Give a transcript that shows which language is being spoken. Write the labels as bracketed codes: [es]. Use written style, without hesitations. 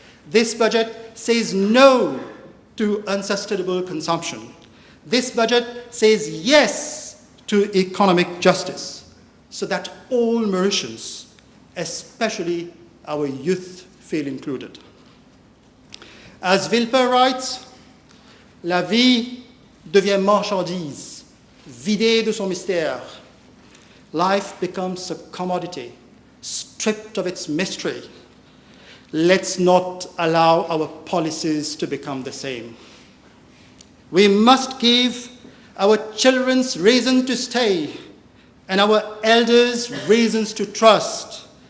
[en] This budget says no to unsustainable consumption. This budget says yes to economic justice, so that all Mauritians, especially our youth, feel included. As Villepin writes, [fr] la vie devient marchandise, vidée de son mystère. [en] Life becomes a commodity, stripped of its mystery. Let's not allow our policies to become the same. We must give our children reasons to stay and our elders reasons to trust.